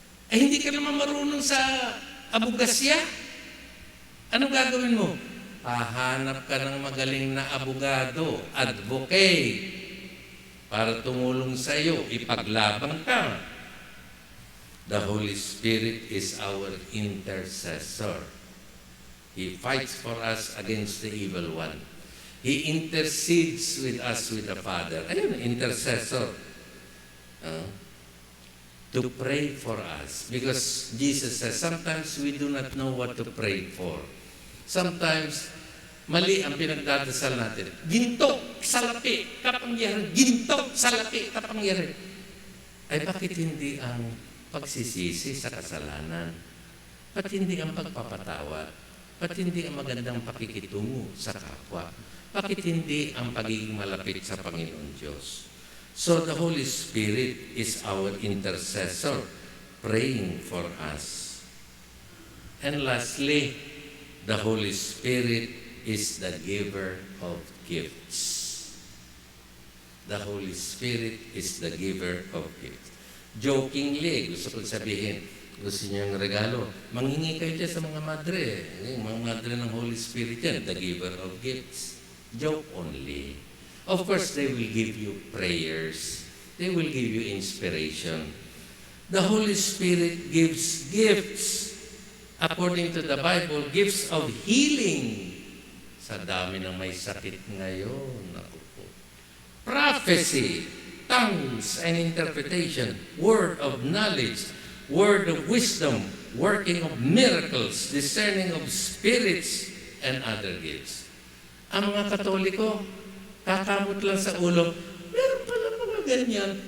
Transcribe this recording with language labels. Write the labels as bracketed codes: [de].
[tl] Hindi ka naman marunong sa abugasya. Anong gagawin mo? Hahanap ka ng magaling na abogado, advocate, para tumulong sa iyo, ipaglaban ka. [en] The Holy Spirit is our intercessor. He fights for us against the evil one. He intercedes with us with the Father. [tl] Ayun, intercessor. [en] To pray for us. Because Jesus says, sometimes we do not know what to pray for. [tl] Sometimes, mali ang pinagdadasal natin. Ginto, salapi, kapangyarihan. Ginto, salapi, kapangyarihan. Ay bakit hindi ang pagsisisi sa kasalanan? Ba't hindi ang pagpapatawad? Ba't hindi ang magandang pakikitungo sa kapwa? Bakit hindi ang pagiging malapit sa Panginoon Diyos? [en] So the Holy Spirit is our intercessor, praying for us. And lastly, the Holy Spirit is the giver of gifts. The Holy Spirit is the giver of gifts. [tl] Jokingly, gusto ko sabihin, gusto niyo yung regalo, manghingi kayo dyan sa mga madre. Yung mga madre ng Holy Spirit yan, [en] the giver of gifts. Joke only. Of course, they will give you prayers. They will give you inspiration. The Holy Spirit gives gifts. According to the Bible, gifts of healing. [tl] Sa dami ng may sakit ngayon. Naku po. [en] Prophecy, tongues and interpretation, word of knowledge, word of wisdom, working of miracles, discerning of spirits, and other gifts. [tl] Ang mga Katoliko, kakamot lang sa ulo, meron pala mga ganyan.